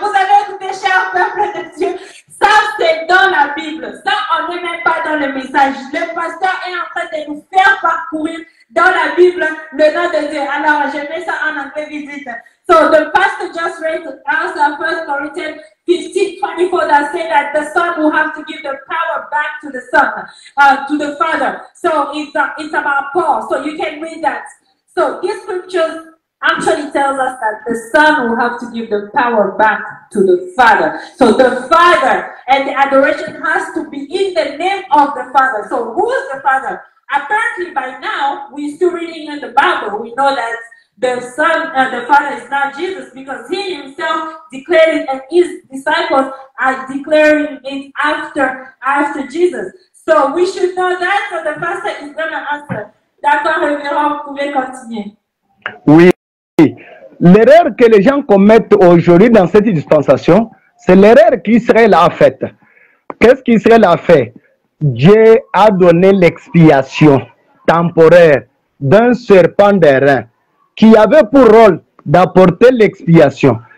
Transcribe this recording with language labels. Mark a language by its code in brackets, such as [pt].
[fr] Vous avez écouté, cher peuple de Dieu. Ça, c'est dans la Bible. Ça, on n'est même pas dans le message. Le pasteur est en train de nous faire parcourir dans la Bible le nom de Dieu. Alors, je mets ça en anglais visite. [en] So, the pastor just read us 1 Corinthians 15:24 that say that the Son will have to give the power back to the Son, to the Father. So, it's about Paul. So, you can read that. So, these scriptures actually tells us that the Son will have to give the power back to the Father. So the Father and the adoration has to be in the name of the Father. So who is the Father? Apparently by now, we're still reading in the Bible. We know that the Son, the Father is not Jesus because he himself declared it and his disciples are declaring it after Jesus. So we should know that. So the pastor is going to answer. [fr] D'accord, révérend, vous pouvez continuer. Oui. L'erreur que les gens commettent aujourd'hui dans cette dispensation, c'est l'erreur qu'Israël a faite. Qu'est-ce qu'Israël a fait? Dieu a donné l'expiation temporaire d'un serpent d'airain qui avait pour rôle d'apporter l'expiation.